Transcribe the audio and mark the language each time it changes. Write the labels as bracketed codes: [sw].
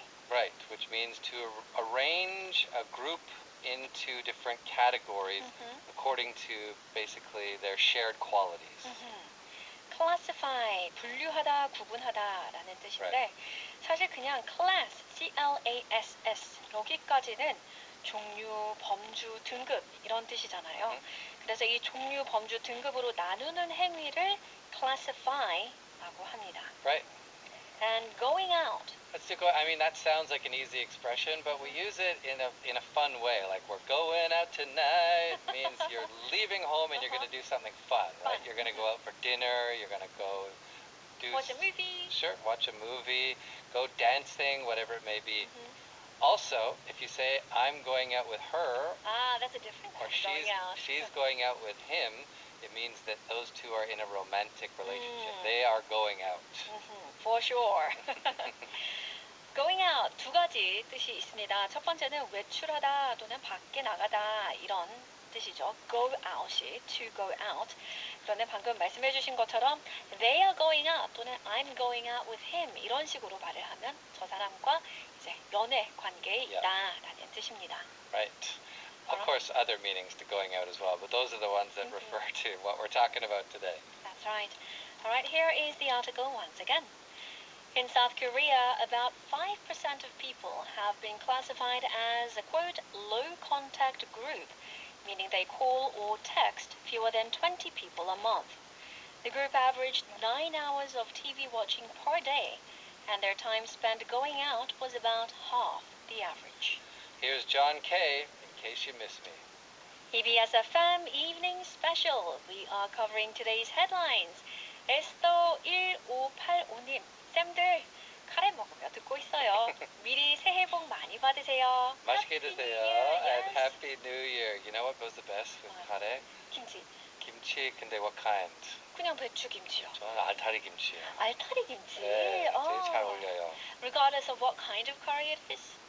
[en] Right, which means to arrange a group into different categories according to basically their shared qualities. [ko] Classify, 분류하다, 구분하다라는 뜻인데 사실 그냥 class, C-L-A-S-S 여기까지는 종류, 범주, 등급 이런 뜻이잖아요. 그래서 이 종류, 범주, 등급으로 나누는 행위를 classify라고 합니다. [en] Right. And going out. I mean, that sounds like an easy expression, but we use it in a fun way. Like, we're going out tonight means you're leaving home and you're going to do something fun, right? You're going to go out for dinner, you're going to go watch a movie. Sure, watch a movie, go dancing, whatever it may be. Also, if you say, I'm going out with her, that's a different or kind of going out. she's going out with him, it means that those two are in a romantic relationship. They are going out. For sure. [ko] Going out 두 가지 뜻이 있습니다. 첫 번째는 외출하다 또는 밖에 나가다 이런 뜻이죠. [en] Go out이 to go out. [ko] 그런데 방금 말씀해 주신 것처럼 [en] they are going out [ko] 또는 [en] I'm going out with him [ko] 이런 식으로 말을 하면 저 사람과 이제 연애 관계에 있다라는 뜻입니다. [en] Right. Of course, other meanings to going out as well, but those are the ones that refer to what we're talking about today. That's right. All right, here is the article once again. In South Korea, about 5% of people have been classified as a, quote, low-contact group, meaning they call or text fewer than 20 people a month. The group averaged 9 hours of TV watching per day, and their time spent going out was about half the average. Here's John Kay, in case you miss me. EBS FM Evening Special. We are covering today's headlines. [ko] 에스더 1585님, 쌤들 카레 먹으며 듣고 있어요. 미리 새해 복 많이 받으세요. 맛있게 드세요. [en] And Happy New Year. You know what goes the best with 카레? [ko] 김치. 김치, 근데 [en] what kind? [ko] 그냥 배추 김치요. 저는 알타리 김치요. 알타리 김치. 네, 제일 잘 어울려요. [en] Regardless of what kind of curry it is?